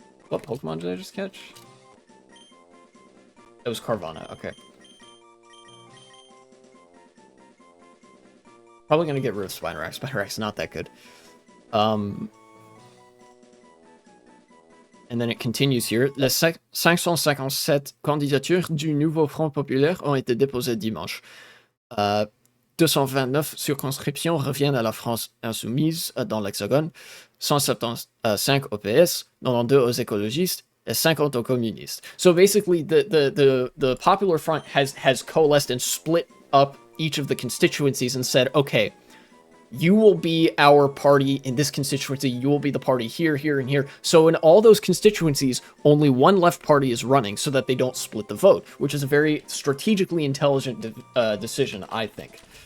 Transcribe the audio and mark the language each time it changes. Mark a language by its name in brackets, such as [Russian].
[English] What Pokemon did I just catch? It was Carvana, okay. Probably gonna get rid of Spinarak. Spinarak's not that good. And then it continues here. [French] Les 557 candidatures du nouveau Front Populaire ont été déposées dimanche. 229 circonscriptions reviennent à la France insoumise dans l'Hexagone, 175 au PS, 92 aux écologistes, et 50 aux communistes. [English] So basically, the Popular Front has coalesced and split up each of the constituencies and said, okay, you will be our party in this constituency, you will be the party here, here, and here. So in all those constituencies, only one left party is running so that they don't split the vote, which is a very strategically intelligent decision, I think.